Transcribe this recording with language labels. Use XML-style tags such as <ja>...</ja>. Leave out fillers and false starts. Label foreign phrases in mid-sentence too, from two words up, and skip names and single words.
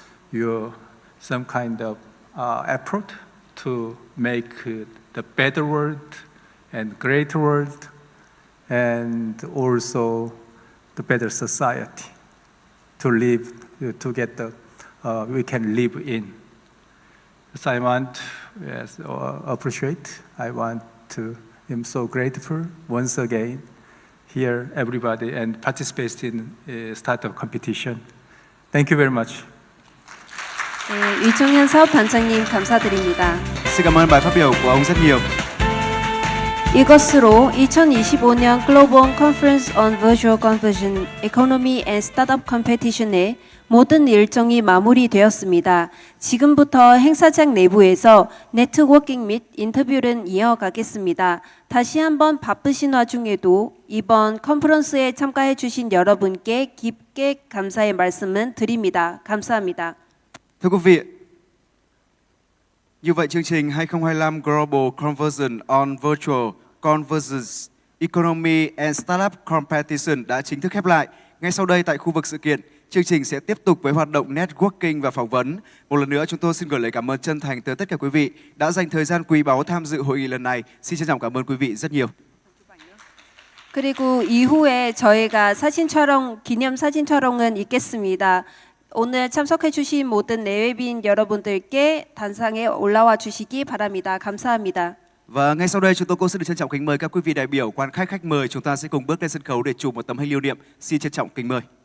<en>some kind of effort to make the better world and greater world, and also the better society to live, to get we can live in. So I want, appreciate. I'm so grateful once again. Here, everybody, and participate in startup competition. Thank you very much.</en> <ko>네, 유청현 사업단장님 감사드립니다.</ko> <vi>Xin cảm ơn bài phát biểu của ông rất nhiều.</vi> <ko>이것으로 2025년 글로벌 컨퍼런스 on Virtual Convergence Economy and Startup Competition의 모든 일정이 마무리되었습니다. 지금부터 행사장 내부에서 네트워킹 및 인터뷰를 이어가겠습니다. 다시 한번 바쁘신 와중에도 이번 컨퍼런스에 참가해 주신 여러분께 깊게 감사의 말씀을 드립니다. 감사합니다.</ko> <vi>Thưa quý vị, như vậy chương trình 2025 Global Convergence on Virtual Convergence Economy and Startup Competition đã chính thức khép lại. Ngay sau đây tại khu vực sự kiện, chương trình sẽ tiếp tục với hoạt động networking và phỏng vấn. Một lần nữa chúng tôi xin gửi lời cảm ơn chân thành tới tất cả quý vị đã dành thời gian quý báu tham dự hội nghị lần này. Xin trân trọng cảm ơn quý vị rất nhiều.</vi> <ko>그리고 이후에 저희가 기념 사진 촬영은 있겠습니다. 오늘 참석해 주신 모든 내외빈 여러분들께 단상에 올라와 주시기 바랍니다. 감사합니다.</ko> <vi>Và ngay sau đây chúng tôi cũng xin được trân trọng kính mời các quý vị đại biểu, quan khách mời, chúng ta sẽ cùng bước lên sân khấu để chụp một tấm hình lưu niệm. Xin trân trọng kính mời.</vi>